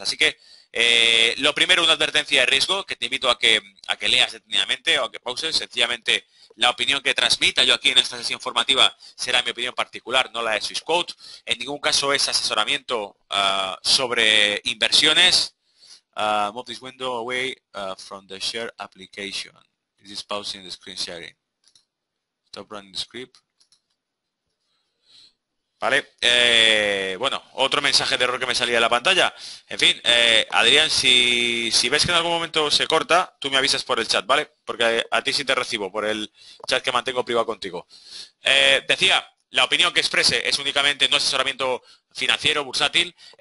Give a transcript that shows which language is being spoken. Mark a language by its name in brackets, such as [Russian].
[Spanish] Así que lo primero, una advertencia de riesgo que te invito a que leas detenidamente o a que pauses. Sencillamente, la opinión que transmita yo aquí en esta sesión formativa será mi opinión particular, no la de Swissquote. En ningún caso es asesoramiento sobre inversiones. [English] Move this window away from the share application. This is pausing the screen sharing. Stop running the script. [Spanish] Vale, bueno, otro mensaje de error que me salía de la pantalla. En fin, Adrián, si ves que en algún momento se corta, tú me avisas por el chat, ¿vale? Porque a ti sí te recibo por el chat que mantengo privado contigo. Decía, la opinión que exprese es únicamente no asesoramiento financiero, bursátil.